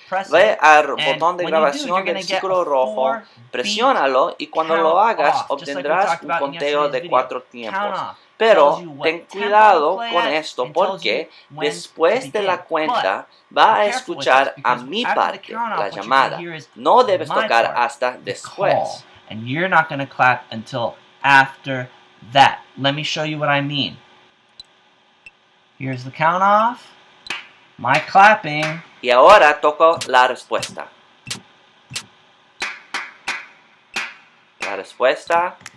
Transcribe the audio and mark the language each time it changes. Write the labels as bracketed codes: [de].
[es] Ve al botón de grabación del círculo rojo, presiónalo y cuando lo hagas obtendrás un conteo de 4 tiempos. Pero ten cuidado con esto porque después de la cuenta va a escuchar a mi parte, la llamada. No debes tocar hasta después. [en] And you're not going to clap until after that. Let me show you what I mean. Here's the count off. My clapping. [es] Y ahora toco la respuesta. La respuesta.